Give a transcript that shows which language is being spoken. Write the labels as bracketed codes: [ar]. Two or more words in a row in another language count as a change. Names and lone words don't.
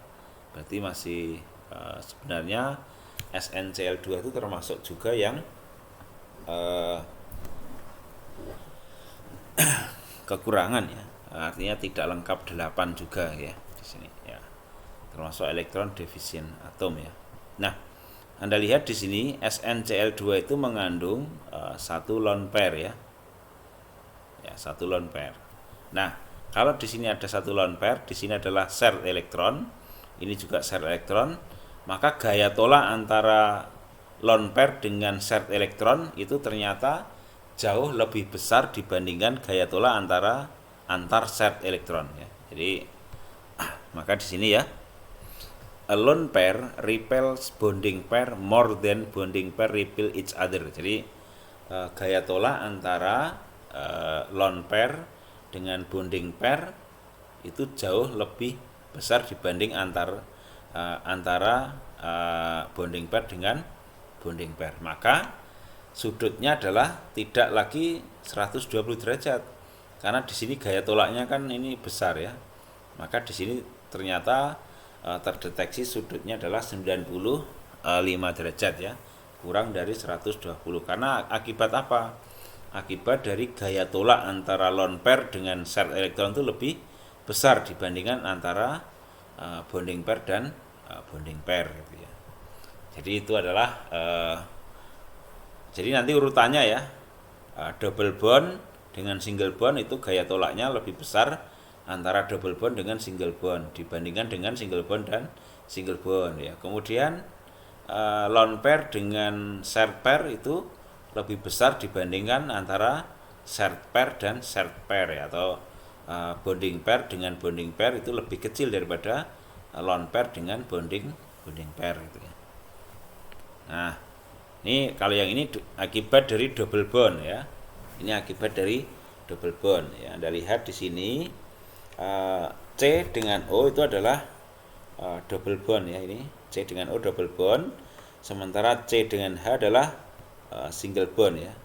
[id] Berarti masih sebenarnya SnCl2 itu termasuk juga yang kekurangan ya. Artinya tidak lengkap 8 juga ya di sini ya. Termasuk elektron [en] deficient atom [id] ya. Nah, Anda lihat di sini SnCl2 itu mengandung satu [en] lone pair [id] ya. Ya, satu [en] lone pair. [id] Nah, kalau di sini ada satu [en] lone pair, [id] di sini adalah shared elektron, ini juga shared elektron, maka gaya tolak antara [en] lone pair [id] dengan shared elektron itu ternyata jauh lebih besar dibandingkan gaya tolak antar shared elektron ya. Jadi maka di sini ya, [en] a lone pair repels bonding pair more than bonding pair repel each other. [id] Jadi gaya tolak antara [en] lone pair [id] dengan [en] bonding pair [id] itu jauh lebih besar dibanding antara [en] bonding pair [id] dengan [en] bonding pair. [id] Maka sudutnya adalah tidak lagi 120 derajat. Karena di sini gaya tolaknya kan ini besar ya. Maka di sini ternyata terdeteksi sudutnya adalah 95 derajat ya, kurang dari 120. Karena akibat apa? Akibat dari gaya tolak antara [en] lone pair [id] dengan shared elektron itu lebih besar dibandingkan antara [en] bonding pair [id] dan [en] bonding pair [id] gitu ya. Jadi itu adalah jadi nanti urutannya ya, [en] double bond [id] dengan [en] single bond [id] itu gaya tolaknya lebih besar antara [en] double bond [id] dengan [en] single bond [id] dibandingkan dengan [en] single bond [id] dan [en] single bond [id] ya. Kemudian [en] lone pair [id] dengan [en] shared pair [id] itu lebih besar dibandingkan antara [en] shared pair [id] dan [en] shared pair [id] ya, atau [en] bonding pair [id] dengan [en] bonding pair [id] itu lebih kecil daripada [en] lone pair [id] dengan [en] bonding pair [id] gitu ya. Nah, ini kalau yang ini akibat dari [en] double bond [id] ya. Ini akibat dari [en] double bond [id] ya. Anda lihat di sini C dengan O itu adalah [en] double bond [id] ya, ini C dengan O [en] double bond, [id] sementara C dengan H adalah [en] single bond [id] ya.